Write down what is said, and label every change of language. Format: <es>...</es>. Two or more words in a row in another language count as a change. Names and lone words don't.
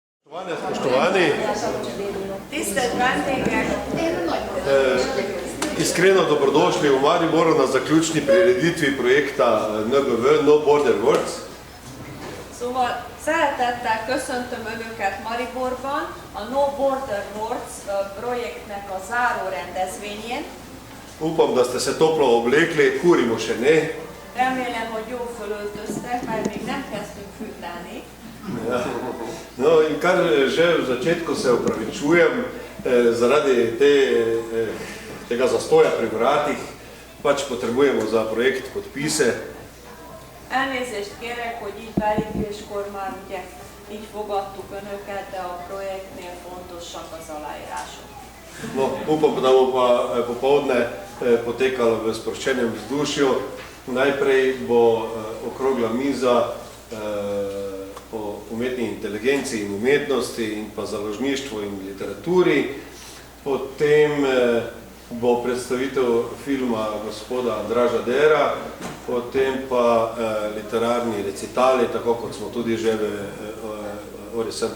<sl>Spoštovani, iskreno dobrodošli v Mariboru na zaključni prireditvi projekta NBW, No Border Words.</sl> <hu>Szóval szeretettel köszöntöm Önöket Mariborban, a No Border Words projektnek a záró rendezvényén.</hu> <sl>Upam, da ste se toplo oblekli, kurimo še ne.</sl> <hu>Remélem, hogy jól fölöltöztek, mert még nem kezdtünk fűteni.</hu> <sl>Ja. No in kar že v začetku se opravičujem zaradi tega zastoja pri vratih, pač potrebujemo za projekt podpise.</sl> <hu>Elnézést kérek, hogy így belépéskor már ugye így fogadtuk Önöket, de a projektnél fontosak az aláírások.</hu> <sl>No, upam, da bo pa popoldne potekalo v sproščenem vzdušju. Najprej bo okrogla miza o umetni inteligenci in umetnosti in pa založništvu in literaturi. Potem bo predstavitev filma gospoda Andraža Dera, potem pa literarni recitali, tako kot smo tudi že v Ori St.</sl>